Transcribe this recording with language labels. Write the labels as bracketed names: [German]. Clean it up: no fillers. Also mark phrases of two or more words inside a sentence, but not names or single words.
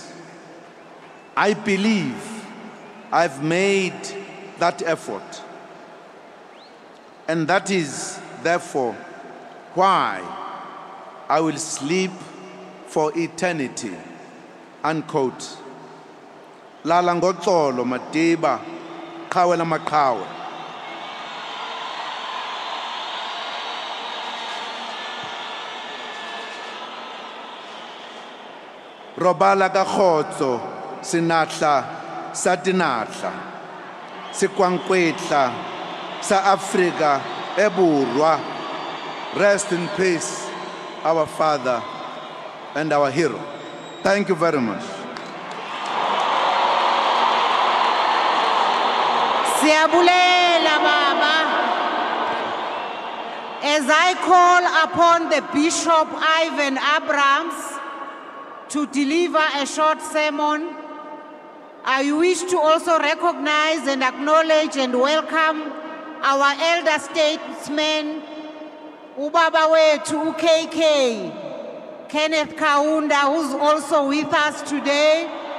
[English] I believe I've made that effort. And that is, therefore, why I will sleep for eternity." Unquote. [Xhosa] Lala ngoxolo Madiba, qhawe lamaqhawe. [Southern Sotho] Robala ka khotso, sinatla sa tinatla, sikwankwetla sa Africa eburwa. [English] Rest in peace, our father and our hero. Thank you very much. [Xhosa] Siyabulela Baba. [English] As I call upon the Bishop Ivan Abrams to deliver a short sermon, I wish to also recognize and acknowledge and welcome our elder statesman, [Zulu] Ubaba wetu [English] KK, Kenneth Kaunda, who's also with us today.